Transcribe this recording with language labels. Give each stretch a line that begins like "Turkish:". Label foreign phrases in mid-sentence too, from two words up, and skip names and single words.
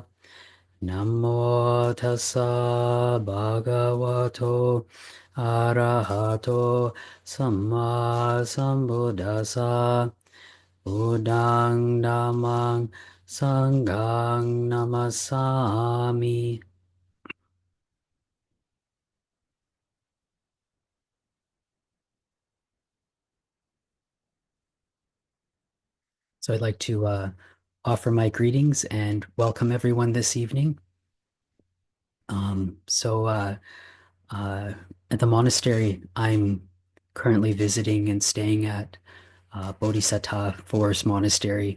Pali: Namo tassa bhagavato arahato samma sambuddhassa. Buddhang Dhammang Sanghang Namasami.
English: So I'd like to offer my greetings and welcome everyone this evening. Um, so uh, uh, at the monastery I'm currently visiting and staying at, Bodhisattva Forest Monastery.